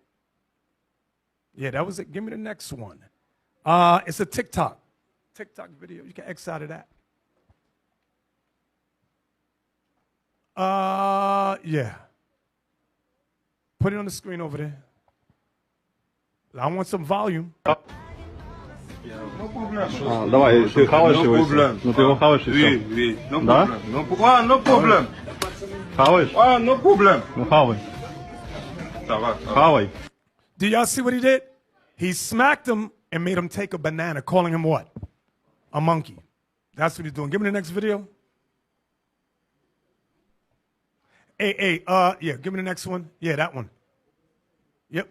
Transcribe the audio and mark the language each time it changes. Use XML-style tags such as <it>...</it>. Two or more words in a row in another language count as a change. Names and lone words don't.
<en>Yeah, that was it. Give me the next one. It's a TikTok video. You can X out of that. Yeah. Put it on the screen over there. I want some volume.</en> <ru>Давай, ты хаваешь его? Ну ты его хаваешь и все. Да?</ru> <en>No problem. Хаваешь? No problem.</en> <ru>Ну хавай. Хавай.</ru> <en>Do y'all see what he did? He smacked him and made him take a banana, calling him what? A monkey. That's what he's doing. Give me the next video. Yeah, give me the next one. Yeah, that one. Yep.</en>